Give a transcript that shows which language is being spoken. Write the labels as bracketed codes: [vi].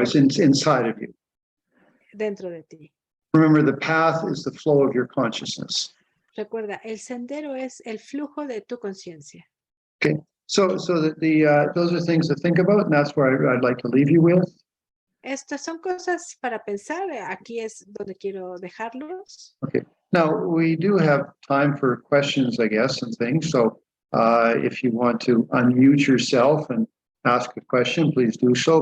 [en] It's inside of you. [es] dentro de ti. [en] Remember, the path is the flow of your consciousness. [es] Recuerda, el sendero es el flujo de tu conciencia. [en] Okay, so that those are things to think about, and that's where I'd like to leave you with. [es] Estas son cosas para pensar. Aquí es donde quiero dejarlos. [en] Okay. Now we do have time for questions, I guess, and things. So if you want to unmute yourself and ask a question, please do so.